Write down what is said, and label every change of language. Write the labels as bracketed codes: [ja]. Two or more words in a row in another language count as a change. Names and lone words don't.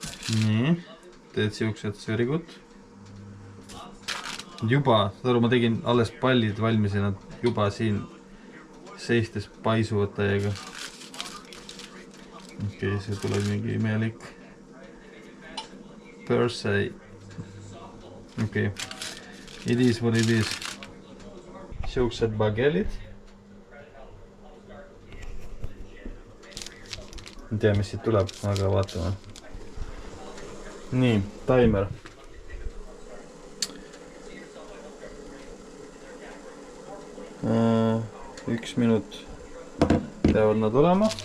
[et] nii, teed siuksed, [en] very good. [et] Juba, ma tegin alles pallid valmis ja nad juba siin seistes paisuvad täiega. Okei, see tuleb mingi imelik. Persei. Okei. [en] It is what it is. [et] Siuksed bagellid. Ei tea, mis siit tuleb, aga vaatame. Nii, timer. Üks minut peavad nad olema.